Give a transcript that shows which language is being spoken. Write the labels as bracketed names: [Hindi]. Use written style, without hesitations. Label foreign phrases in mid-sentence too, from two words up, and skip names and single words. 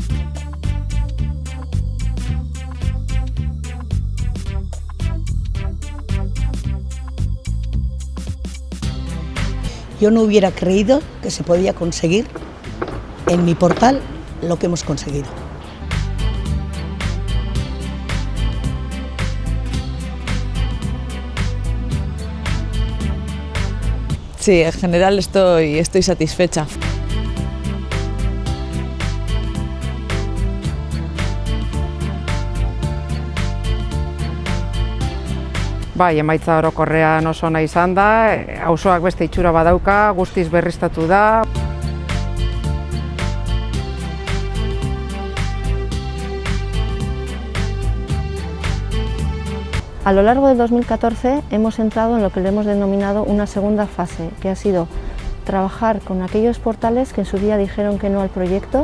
[Spanish] Yo no hubiera creído que se podía conseguir en mi portal lo que hemos conseguido. Sí, en general estoy satisfecha. [Basque] Bai, emaitza orokorrean oso ona izan da, auzoak beste itxura badauka, guztiz berriztatu da. [Spanish] A lo largo de 2014 hemos entrado en lo que le hemos denominado una segunda fase, que ha sido trabajar con aquellos portales que en su día dijeron que no al proyecto.